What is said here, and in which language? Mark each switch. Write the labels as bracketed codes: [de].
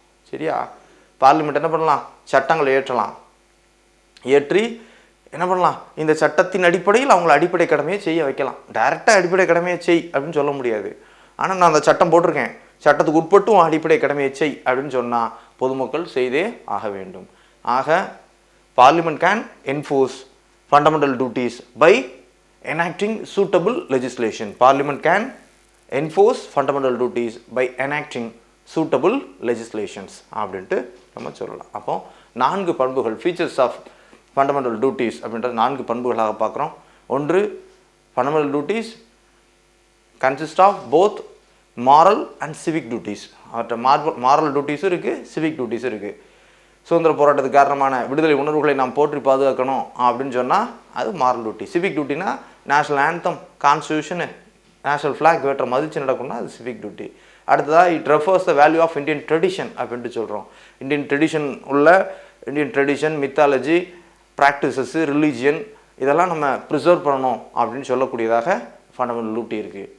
[ta] சரியா, பார்லிமெண்ட் என்ன பண்ணலாம், சட்டங்களை ஏற்றலாம். ஏற்றி என்ன பண்ணலாம், இந்த சட்டத்தின் அடிப்படையில் அவங்கள அடிப்படை கடமையை செய்ய வைக்கலாம். டைரெக்டாக அடிப்படை கடமையை செய் அப்படின்னு சொல்ல முடியாது. ஆனால் நான் அந்த சட்டம் போட்டிருக்கேன், சட்டத்துக்கு உட்பட்டும் அடிப்படை கடமையை செய் அப்படின்னு சொன்னால் பொதுமக்கள் செய்தே ஆக வேண்டும். ஆக [en] Parliament can enforce fundamental duties by enacting suitable legislation. Parliament can enforce fundamental duties by enacting suitable legislations [ta] அப்படின்ட்டு நம்ம சொல்லலாம். அப்போ 4 பண்புகள், [en] features of fundamental duties [ta] அப்படின்ற 4 பண்புகளாக பார்க்குறோம். ஒன்று, [en] fundamental duties consist of both moral and civic duties. [ta] அவற்றை moral duties இருக்குது, civic duties இருக்குது. சுதந்திர போராட்டத்துக்கு காரணமான விடுதலை உணர்வுகளை நாம் போற்றி பாதுகாக்கணும் அப்படின்னு சொன்னால் அது moral duty. Civic டியூட்டினா national anthem, constitution, national flag வேற்ற மதித்து நடக்கணும்னா அது சிவிக் டியூட்டி. அடுத்ததாக [en] it refers the value of Indian tradition [ta] அப்படின்ட்டு சொல்கிறோம். இந்தியன் ட்ரெடிஷன் உள்ள இந்தியன் ட்ரெடிஷன், மித்தாலஜி, ப்ராக்டிசஸ்ஸு, ரிலீஜியன் இதெல்லாம் நம்ம ப்ரிசர்வ் பண்ணணும் அப்படின்னு சொல்லக்கூடியதாக ஃபண்டமெண்டல் டியூட்டி இருக்குது.